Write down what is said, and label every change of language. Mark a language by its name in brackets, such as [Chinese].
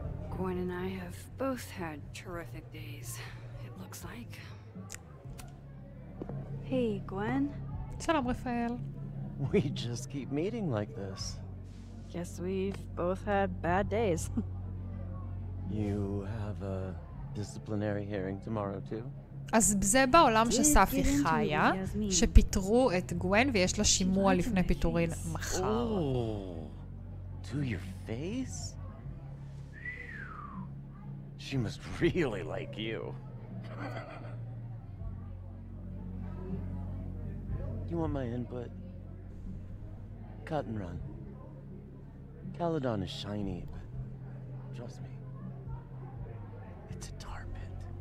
[English] Gwen and I have both had terrific days, it looks like. Hey, Gwen. [Hebrew] שלום, רפאל. [English] We just keep meeting like this. Guess we've both had bad days. You have a disciplinary hearing tomorrow too? [Hebrew] אז זה בעולם שספי חיה, שפיטרו את גוון ויש לה שימוע לפני פיטורין מחר. [English] To your face? She must really like you. You want my input? Cut and run. Caledon is shiny, but trust me, it's a tar pit.